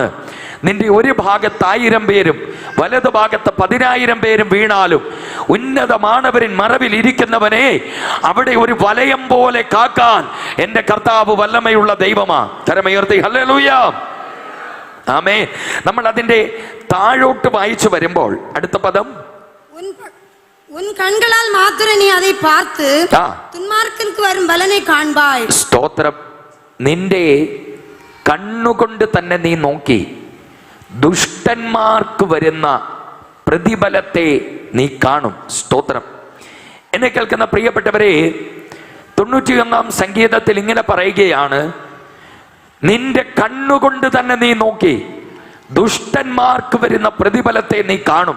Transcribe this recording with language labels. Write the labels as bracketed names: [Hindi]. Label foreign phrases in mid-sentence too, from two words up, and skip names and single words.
[Malayalam] നിന്റെ ഒരു ഭാഗത്ത് 1000 പേരും വലതു ഭാഗത്ത് 10,000 പേരും വീണാലും ഉന്നതമാനവരിൻ മറവിൽ ഇരിക്കുന്നവനെ അവിടെ ഒരു വലയം പോലെ കാക്കാൻ എൻ്റെ കർത്താവ് വല്ലമയുള്ള ദൈവമാ. കരമുയർത്തി ഹല്ലേലൂയ, ആമേൻ. നമ്മൾ അതിന്റെ താഴോട്ട് വായിച്ചു വരുമ്പോൾ അടുത്ത പദം, [Tamil] உன் கண்களால் மாத்திரம் நீ அதை பார்த்து துன்மார்க்கனுக்கு வரும் பலனை காண்பாய். [Malayalam] സ്തോത്രം. നിന്റെ കണ്ണുകൊണ്ട് തന്നെ നീ നോക്കി ദുഷ്ടന്മാർക്ക് വരുന്ന പ്രതിഫലത്തെ നീ കാണും. സ്തോത്രം. എന്നെ കേൾക്കുന്ന പ്രിയപ്പെട്ടവരെ, 91-ാം സങ്കീർത്തനത്തിൽ ഇങ്ങനെ പറയുകയാണ്, നിന്റെ കണ്ണുകൊണ്ട് തന്നെ നീ നോക്കി ദുഷ്ടന്മാർക്ക് വരുന്ന പ്രതിഫലത്തെ നീ കാണും.